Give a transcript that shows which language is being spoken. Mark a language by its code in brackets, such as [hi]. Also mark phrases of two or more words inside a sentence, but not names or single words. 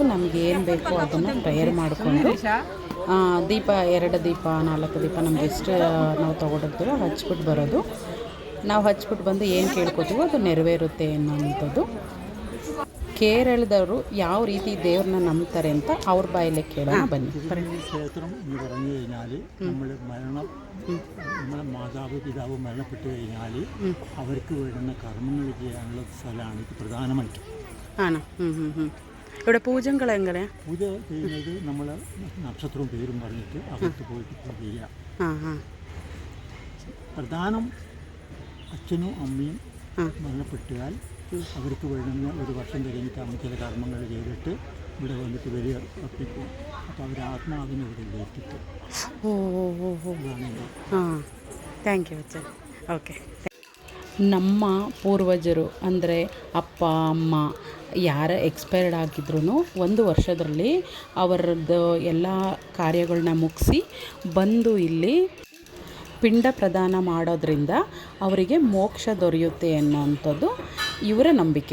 [kn] ನಮಗೆ ಏನು ಬೇಕೋ ಅದನ್ನು ಪ್ರೇಯರ್ ಮಾಡಿಕೊಂಡು ದೀಪ 2 ದೀಪ 4 ದೀಪ ನಮ್ಗೆ ಎಷ್ಟು ನಾವು ತೊಗೊಂಡಿರ್ತೀವೋ ಹಚ್ಬಿಟ್ಟು ಬರೋದು. ನಾವು ಹಚ್ಬಿಟ್ಟು ಬಂದು ಏನು ಕೇಳ್ಕೊತೀವೋ ಅದು ನೆರವೇರುತ್ತೆ ಅನ್ನೋಂಥದ್ದು. കേരളദവർ ಯಾವ ರೀತಿ ದೇವ್ರನ್ನ ನಂಬ್ತಾರೆ ಅಂತ ಅವ್ರ ಬಾಯಲ್ಲೇ ಕೇಳೋಣ ಬನ್ನಿ. [ml] ക്ഷേത്രം എന്ന് പറഞ്ഞു കഴിഞ്ഞാൽ നമ്മൾ നമ്മളെ മാതാവ് പിതാവ് മരണപ്പെട്ട് കഴിഞ്ഞാൽ അവർക്ക് വേണ്ടുന്ന കർമ്മങ്ങൾ ചെയ്യാനുള്ള സ്ഥലമാണ് ഇത് പ്രധാനമായിട്ട്. ആണോ? ഇവിടെ പൂജകൾ എങ്ങനെ? പൂജ ചെയ്യുന്നത് നമ്മൾ നക്ഷത്രവും പേരും പറഞ്ഞിട്ട് അകത്ത് പോയിട്ട് പൂജ ചെയ്യാം. പ്രധാനം അച്ഛനും അമ്മയും മരണപ്പെട്ടാൽ അവർക്ക് വേണ്ടുന്ന 1 വർഷം കഴിഞ്ഞിട്ട് അമ്മ ചില കർമ്മങ്ങൾ ചെയ്തിട്ട് ഇവിടെ വന്നിട്ട് വലിയ അർപ്പിക്കും. അപ്പോൾ അവർ ആത്മാവിനെ ഇവിടെ ഏറ്റിട്ട്. [en] Thank you ಅಚ್ಚ. OK. [kn] ನಮ್ಮ ಪೂರ್ವಜರು ಅಂದರೆ ಅಪ್ಪ ಅಮ್ಮ ಯಾರ ಎಕ್ಸ್ಪೈರ್ಡ್ ಆಗಿದ್ರೂ 1 ವರ್ಷದಲ್ಲಿ ಅವರದ್ದು ಎಲ್ಲ ಕಾರ್ಯಗಳನ್ನ ಮುಗಿಸಿ ಬಂದು ಇಲ್ಲಿ ಪಿಂಡ ಪ್ರದಾನ ಮಾಡೋದ್ರಿಂದ ಅವರಿಗೆ ಮೋಕ್ಷ ದೊರೆಯುತ್ತೆ ಅನ್ನೋವಂಥದ್ದು ಇವರ ನಂಬಿಕೆ.